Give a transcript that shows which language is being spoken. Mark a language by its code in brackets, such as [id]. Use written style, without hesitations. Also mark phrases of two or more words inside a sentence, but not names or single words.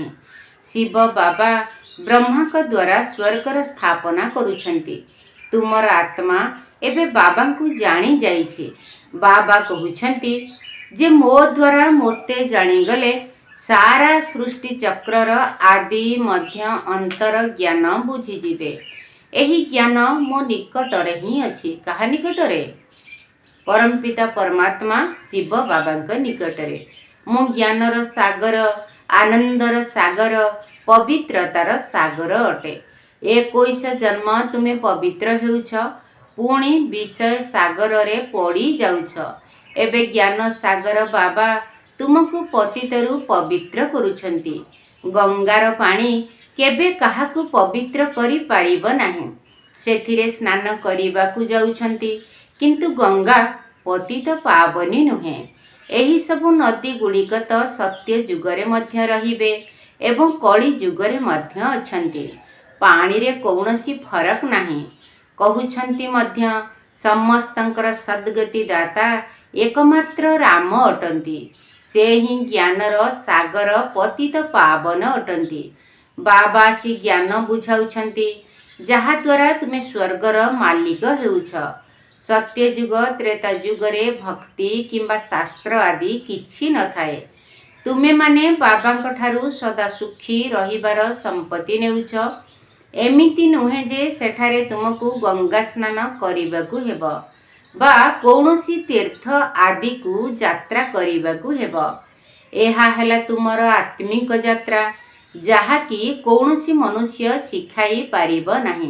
[or] ଶିବ ବାବା ବ୍ରହ୍ମାକ ଦ୍ୱାରା ସ୍ୱର୍ଗର ସ୍ଥାପନା କରୁଛନ୍ତି। ତୁମର ଆତ୍ମା ଏବେ ବାବାଙ୍କୁ ଜାଣି ଯାଇଛି। ବାବା କହୁଛନ୍ତି ଯେ ମୋ ଦ୍ୱାରା ମୋତେ ଜାଣିଗଲେ ସାରା ସୃଷ୍ଟି ଚକ୍ରର ଆଦି ମଧ୍ୟ ଅନ୍ତର ଜ୍ଞାନ ବୁଝିଯିବେ। ଏହି ଜ୍ଞାନ ମୋ ନିକଟରେ ହି ଅଛି। କହା ନିକଟରେ? ପରମପିତା ପରମାତ୍ମା ଶିବ ବାବାଙ୍କ ନିକଟରେ। ମୋ ଜ୍ଞାନର ସାଗର ଆନନ୍ଦର ସାଗର ପବିତ୍ରତାର ସାଗର ଅଟେ। 21 ଜନ୍ମ ତୁମେ ପବିତ୍ର ହେଉଛ ପୁଣି ବିଷୟ ସାଗର ରେ ପଡ଼ି ଯାଉଛ। ଏବେ ଜ୍ଞାନ ସାଗର ବାବା ତୁମକୋ ପତିତରୁ ପବିତ୍ର କରୁଛନ୍ତି। ଗଙ୍ଗାର ପାଣି କେବେ କାହାକୁ ପବିତ୍ର କରି ପାରିବ ନାହିଁ। ସେଥିରେ ସ୍ନାନ କରିବାକୁ ଯାଉଛନ୍ତି କିନ୍ତୁ ଗଙ୍ଗା ପତିତ ପାବନୀ ନୁହେଁ। ଏହି ସବୁ ନଦୀ ଗୁଡ଼ିକ ତୋ ସତ୍ୟ ଯୁଗରେ ମଧ୍ୟ ରହିବେ ଏବଂ କଳି ଯୁଗରେ ମଧ୍ୟ ଅଛନ୍ତି। ପାଣି ରେ କୌନସୀ ଫରକ ନାହିଁ କହୁଛନ୍ତି ମଧ୍ୟ ସମସ୍ତଙ୍କର ସଦ୍ଗତି ଦାତା ଏକମାତ୍ର ରାମ ଅଟନ୍ତି। ସେ ହି ଜ୍ଞାନର ସାଗର ପତିତ ପାବନ ଅଟନ୍ତି। ବାବା ସି ଜ୍ଞାନ ବୁଝାଉଛନ୍ତି ଯାହା ଦ୍ୱାରା ତୁମେ ସ୍ୱର୍ଗର ମାଲିକ ହେଉଛ। ସତ୍ୟ ଯୁଗ ତ୍ରେତା ଯୁଗରେ ଭକ୍ତି କିମ୍ବା ଶାସ୍ତ୍ର ଆଦି କିଛି ନ ଥାଏ। ତୁମେ ମାନେ ବାବାଙ୍କ ଠାରୁ ସଦା ସୁଖୀ ରହିବାର ସମ୍ପତ୍ତି ନେଉଛ। ଏମିତି ନୁହେଁ ଯେ ସେଠାରେ ତୁମକୋ ଗଙ୍ଗା ସ୍ନାନ କରିବାକୁ ହେବୋ ବା କୌନସୀ ତୀର୍ଥ ଆଦି କୋ ଯାତ୍ରା କରିବାକୁ ହେବୋ। ଏହା ହେଲା ତୁମର ଆତ୍ମିକ ଯାତ୍ରା ଯାହା କି କୌନସୀ ମନୁଷ୍ୟ ଶିଖାଇ ପାରିବ ନାହିଁ।